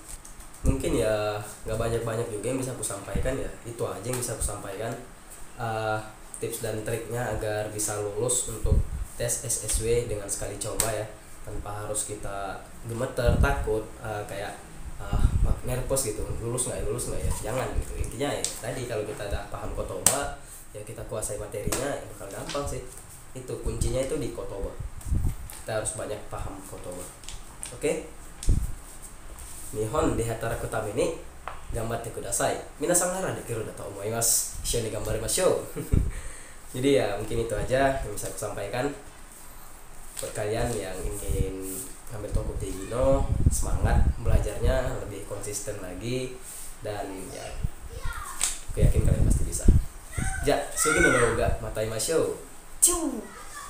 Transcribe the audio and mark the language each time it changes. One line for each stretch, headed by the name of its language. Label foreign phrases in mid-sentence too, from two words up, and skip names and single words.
Indonesian: Mungkin ya nggak banyak-banyak juga yang bisa aku sampaikan, ya itu aja yang bisa aku sampaikan, tips dan triknya agar bisa lulus untuk tes SSW dengan sekali coba ya, tanpa harus kita gemeter, takut, kayak nervous gitu, lulus nggak ya, jangan gitu. Intinya ya tadi, kalau kita udah paham kotoba ya kita kuasai materinya, ya bakal gampang sih. Itu kuncinya itu di kotoba, kita harus banyak paham kotoba. Oke?
Japanese: 日本で働くために頑張ってください. 皆さんなら出来るだと思います. 一緒に頑張りましょう.
Indonesian: Jadi ya mungkin itu aja yang bisa aku sampaikan buat kalian yang ingin ngambil
Japanese: 特定技能.
Indonesian: Semangat belajarnya, lebih konsisten lagi, dan ya aku yakin kalian pasti bisa.
Japanese: じゃ、次の動画また会いましょう.
Indonesian: Ciu.